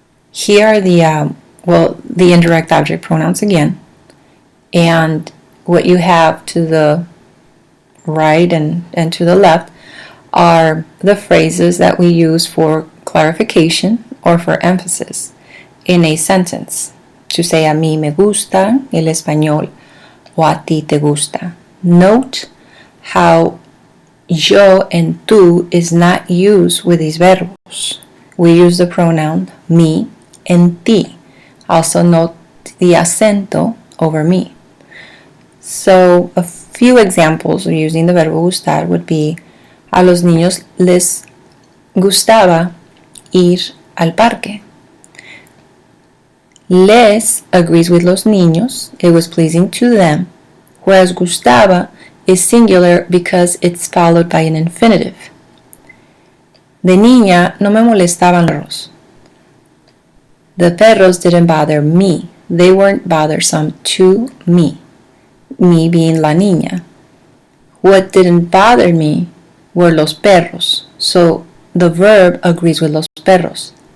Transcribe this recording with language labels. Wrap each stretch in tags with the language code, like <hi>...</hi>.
<en>Here are the indirect object pronouns again. And what you have to the right and to the left are the phrases that we use for clarification or for emphasis in a sentence. To say,</en> <es>a mí me gusta el español, o a ti te gusta.</es> <en>Note how yo and tú is not used with these verbs. We use the pronoun me and ti. Also note the acento over me. So a few examples of using the verbo gustar would be,</en> <es>a los niños les gustaba ir al parque.</es> <en>Les agrees with</en> <es>los niños,</es> <en>it was pleasing to them, whereas gustaba is singular because it's followed by an infinitive.</en> <es>De niña no me molestaban los perros.</es> <en>The perros didn't bother me. They weren't bothersome to me. Me being</en> <es>la niña.</es> <en>What didn't bother me were</en> <es>los perros.</es> <en>So the verb agrees with</en> <es>los perros.</es>